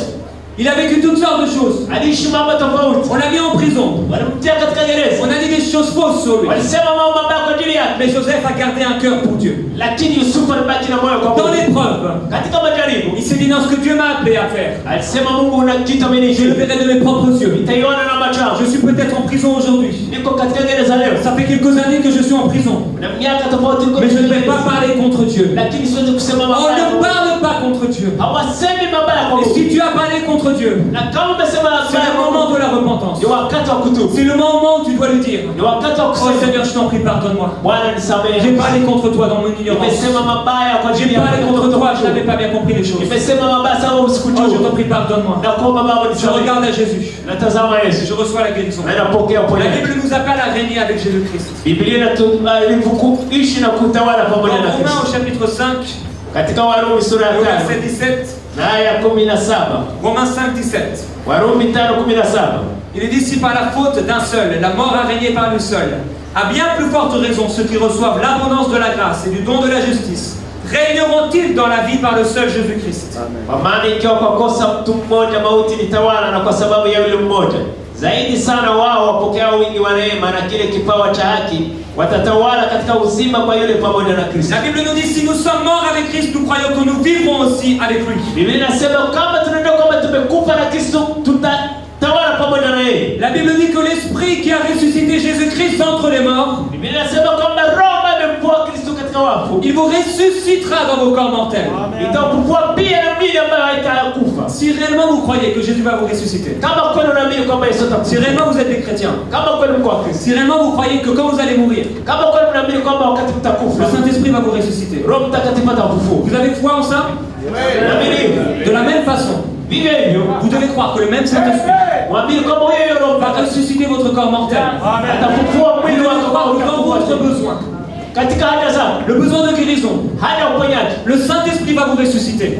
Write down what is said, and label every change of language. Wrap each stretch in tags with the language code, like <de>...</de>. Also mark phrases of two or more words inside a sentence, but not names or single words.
<fr>il a vécu toutes sortes de choses.</fr> <sw>aliishi mambo tofauti,</sw> <fr>On l'a mis en prison,</fr> <sw>walimtia katika gereza,</sw> <fr>on a dit des choses fausses sur lui.</fr> <sw>walisema mambo mabaya kwa ajili yake,</sw> <fr>Mais Joseph a gardé un cœur pour Dieu.</fr> <sw>lakini Yusufu alibaki na moyo kwa</sw> <fr>Dans</fr> <sw>Mungu.</sw> <fr>l'épreuve,</fr> <sw>Katika majaribu</sw> <fr>il s'est dit non, ce que Dieu m'a appelé à faire,</fr> <sw>alisema, Mungu una kitu</sw> <fr>je le</fr> <sw>ameniishi,</sw> <fr>verrai de mes propres yeux.</fr> <sw>nitaiona na macho yangu.</sw> <fr>Je suis peut-être en prison aujourd'hui.</fr> <sw>Niko katika gereza leo,</sw> <fr>Ça fait quelques années que je suis en prison.</fr> <sw>na miaka tofauti niko</sw> <fr>Mais je ne</fr> <sw>katika</sw> <fr>vais pas</fr> <sw>gereza,</sw> <fr>parler contre Dieu.</fr> <sw>lakini siwezi kusema</sw> <fr>On</fr> <sw>mabaya.</sw> <fr>ne parle pas contre Dieu.</fr> <sw>Hawasemi mabaya kwa</sw> <fr>Et</fr> <sw>Mungu.</sw> <fr>si tu as parlé contre Dieu,</fr> <sw>Na kama umesema</sw> <fr>c'est</fr> <sw>mabaya</sw> <fr>le</fr> <sw>kwa</sw> <fr>moment</fr> <sw>Mungu,</sw> <fr>de la repentance.</fr> <sw>ni wakati wa kutubu,</sw> <fr>C'est le moment où tu dois le dire.</fr> <sw>ni wakati wa</sw> <fr>Oh</fr> <sw>kusema,</sw> <fr>Seigneur, je t'en prie, pardonne-moi.</fr> <sw>Bwana</sw> <fr>J'ai</fr> <sw>nisamehe,</sw> <fr>parlé contre toi dans mon ignorance.</fr> <sw>nimesema mabaya kwa</sw> <fr>J'ai</fr> <sw>ajili ya</sw> <fr>parlé contre toi, je n'avais pas bien compris les choses.</fr> <sw>nimesema mabaya sababu</sw> <fr>Oh, je</fr> <sw>sikujua.</sw> <fr>t'en prie, pardonne-moi.</fr> <sw>Na kuomba Baba</sw> <fr>Je</fr> <sw>nisamehe.</sw> <fr>regarde à Jésus.</fr> <sw>Natazama Yesu,</sw> <fr>Je reçois la guérison.</fr> <sw>na napokea</sw> <fr>La</fr> <sw>uponyaji.</sw> <fr>Bible nous appelle à régner avec Jésus-Christ.</fr> <sw>Biblia inatuishi na kutawala</sw> <fr>Dans</fr> <sw>pamoja na</sw> <fr>Romains</fr> <sw>Kristo.</sw> <fr>au chapitre 5,</fr> <sw>Katika Warumi sura ya</sw> <fr>au verset</fr> <sw>5</sw> <fr>17,</fr> <sw>na aya ya 17.</sw> <fr>Romains 5, 17.</fr> <sw>Warumi 5:17.</sw> <fr>Il est dit si par la faute d'un seul, la mort a régné par lui seul, à bien plus forte raison ceux qui reçoivent l'abondance de la grâce et du don de la justice régneront-ils dans la vie par le seul Jésus-Christ?</fr> <sw>Kwa maana ikiwa kwa kosa mtu mmoja mauti litawala, na kwa sababu ya yule mmoja zaidi sana wao wapokea wingi wa neema na kile kipawa cha haki watatawala katika uzima kwa yule pamoja na Kristo.</sw> <fr>La Bible nous dit si nous sommes morts avec Christ, nous croyons que nous vivrons aussi avec lui.</fr> <sw>Biblia inasema kama tunajua kwamba tumekufa na Kristo tutatawala pamoja na yeye.</sw> <fr>La Bible dit que l'esprit qui a ressuscité Jésus-Christ d'entre les morts,</fr> <sw>Biblia inasema kwamba roho amemfufua Kristo katika wafu,</sw> <fr>il vous ressuscitera dans vos corps mortels.</fr> <sw>Itakufufua pia na mwili ambao haitakufa.</sw> <fr>Si réellement vous croyez que Jésus va vous ressusciter,</fr> <sw>Kama kweli unaamini kwamba Yesu atakufa,</sw> <fr>si réellement vous êtes des chrétiens,</fr> <sw>kama kweli mko wa Kristo,</sw> <fr>si réellement vous croyez que quand vous allez mourir,</fr> <sw>kama kweli unaamini kwamba wakati mtakufa</sw> <fr>le Saint-Esprit va vous ressusciter,</fr> <sw>Roho Mtakatifu atakufufua.</sw> <fr>vous avez foi en ça? De la même façon, vous devez croire que le même Saint-Esprit va ressusciter votre corps mortel. Vous devez croire que dans votre besoin, le besoin de guérison, le Saint-Esprit va vous ressusciter.</fr>